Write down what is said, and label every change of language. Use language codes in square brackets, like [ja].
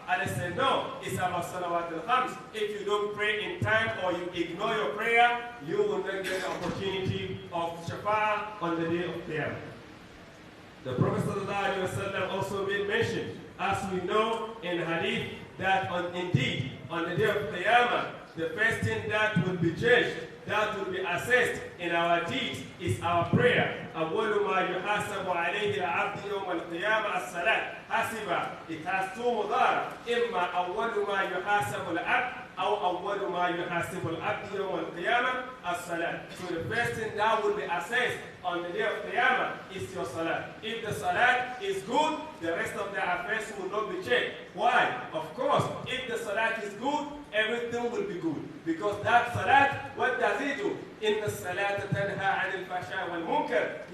[en] Others said no, it's about salawat al-khams. If you don't pray in time or you ignore your prayer, you will not get the opportunity of shafa'ah on the day of Qiyamah. The Prophet ﷺ also made mention, as we know in hadith, that indeed, on the day of Qiyamah, the first thing that will be judged, that will be assessed in our deeds, is our prayer. [ar] أول ما يحاسب عليه العبد يوم القيامة الصلاة. [en] حسب, it has two مضارع. [ar] إما أول ما يحاسب العبد أو أول ما يحاسب العبد يوم القيامة الصلاة. [en] So the first thing that will be assessed on the day of Qiyamah is your salat. If the salat is good, the rest of the affairs will not be checked. Why? Of course, if the salat is good, everything will be good. Because that salat, what does it do? [ar] إِنَّ الصَّلَاةَ تَنْهَى عَنِ الْفَحْشَاءِ وَالْمُنكَرِ.